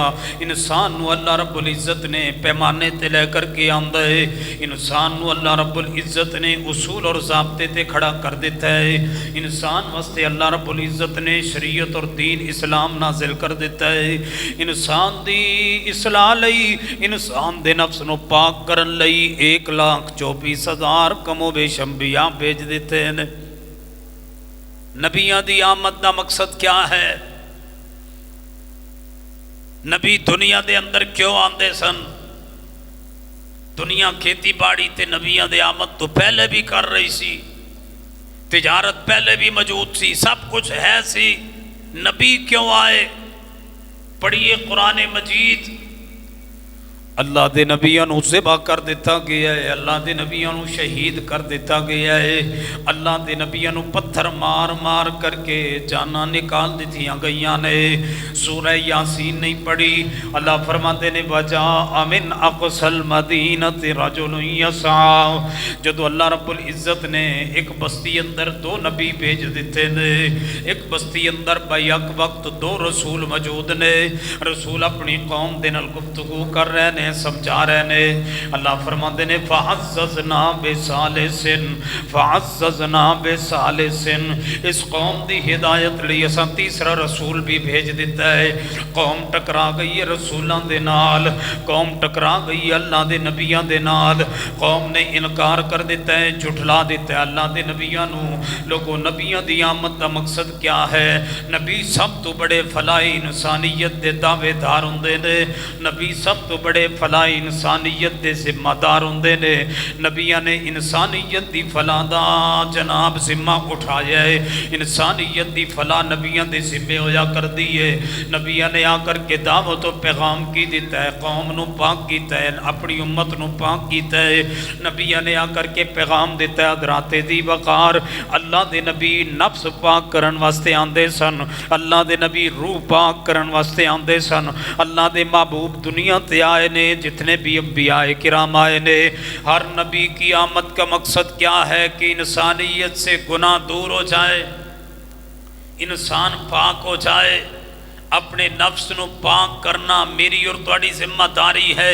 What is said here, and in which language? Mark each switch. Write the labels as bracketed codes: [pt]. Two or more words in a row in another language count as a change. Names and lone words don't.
[pa] انسان نو اللہ رب العزت نے پیمانے تے لے کر کے آندا ہے. انسان نو اللہ رب العزت نے اصول اور ضابطے تے کھڑا کر دیتا ہے. انسان واسطے اللہ رب العزت نے شریعت اور دین اسلام نازل کر دیتا ہے. انسان دی اصلاح لئی، انسان دے نفس نو پاک کرن لئی 1,24,000 کم و بیش انبیاء بھیج دیتے ہیں. نبیاں دی آمد دا مقصد کیا ہے؟ نبی دنیا دے اندر کیوں آندے سن؟ دنیا کھیتی باڑی تے نبیاں دے آمد تو پہلے بھی کر رہی سی، تجارت پہلے بھی موجود سی، سب کچھ ہے سی. نبی کیوں آئے؟ پڑھیے قرآن مجید. اللہ دے نبیوں نو ذبح کر دیتا گیا ہے، اللہ دے نبیوں نو شہید کر دیتا گیا ہے. اللہ دے نبیوں نو پتھر مار مار کر کے جانا نکال دیتیاں گئیاں نے. سورہ یاسین نہیں پڑھی. اللہ فرماتے نے [ar] وَجَاءَ مِنْ أَقْصَى الْمَدِينَةِ رَجُلٌ يَسْعَىٰ. [pa] جدو اللہ رب العزت نے ایک بستی اندر 2 نبی بھیج دیتے نے. ایک بستی اندر بیک وقت 2 رسول موجود نے. رسول اپنی قوم دے نال گفتگو کر رہے نے، سمجھا رہے نے. اللہ فرماتے نے [ar] فَعَزَّزْنَا بِثَالِثٍ فَعَزَّزْنَا بِثَالِثٍ. [pa] اس قوم دی ہدایت لئی اساں تیسرا رسول بھی بھیج دیتا ہے. قوم ٹکرا گئی ہے رسولاں دے نال، قوم ٹکرا گئی ہے اللہ دے نبیاں دے نال. قوم نے انکار کر دیتا ہے، جھٹلا دیتا ہے اللہ دے نبیاں نو. لوگوں نبیاں دی آمد دا مقصد کیا ہے؟ نبی سب تو بڑے فلاح انسانیت دے دعوے دار ہوندے نے. نبی سب تو بڑے فلاح انسانیت دے ذمہ دار ہوندے نے. نبیاں نے انسانیت دی فلاح دا جناب ذمہ اٹھایا ہے. انسانیت دی فلاح نبیاں دے ذمہ ہویا کر دیئے. نبیاں نے آ کر کے دعوت و پیغام کی دیتا ہے، قوم نو پاک کیتا ہے، اپنی امت نو پاک کیتا ہے. نبیاں نے آ کر کے پیغام دیتا ہے حضرات دی وقار. اللہ دے نبی نفس پاک کرن واسطے آندے سن، اللہ دے نبی روح پاک کرن واسطے آندے سن. اللہ دے محبوب دنیا تے آئے نے، جتنے بھی انبیاء کرام آئے نے. [ur] ہر نبی کی آمد کا مقصد کیا ہے؟ کہ انسانیت سے گناہ دور ہو جائے، انسان پاک ہو جائے. [pa] اپنے نفس نو پاک کرنا میری اور تواڈی ذمہ داری ہے.